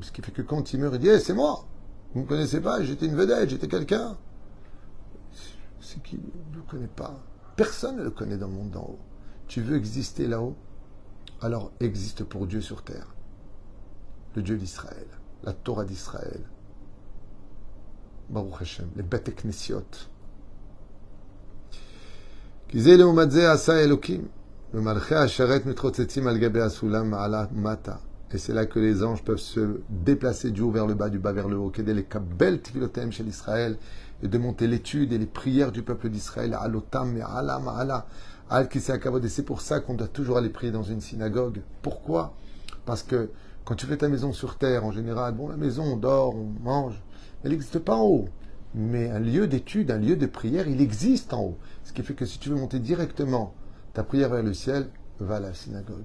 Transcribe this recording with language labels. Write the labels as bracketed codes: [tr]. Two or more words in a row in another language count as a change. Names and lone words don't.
[fr] Ce qui fait que quand il meurt, il dit hey, c'est moi, vous ne me connaissez pas, j'étais une vedette, j'étais quelqu'un. C'est qu'il ne le connaît pas. Personne ne le connaît dans le monde d'en haut. Tu veux exister là-haut? Alors existe pour Dieu sur terre. Le Dieu d'Israël, la Torah d'Israël. [he] ברוך השם, [fr] les Beth Knesiot. [he] Kizé לעומת זה עשה אלוקים, ומלכי השרת מתרוצצים על גבי הסולם מעלה ומטה. [fr] Et c'est là que les anges peuvent se déplacer du haut vers le bas, du bas vers le haut, [he] כדי לקבל תפילותיהם של ישראל, [fr] et de monter l'étude et les prières du peuple d'Israël, [he] alotam מעלה מעלה, על כסא הכבוד. [fr] Et c'est pour ça qu'on doit toujours aller prier dans une synagogue. Pourquoi? Parce que quand tu fais ta maison sur terre, en général, bon, la maison, on dort, on mange, elle n'existe pas en haut. Mais un lieu d'étude, un lieu de prière, il existe en haut. Ce qui fait que si tu veux monter directement ta prière vers le ciel, va à la synagogue.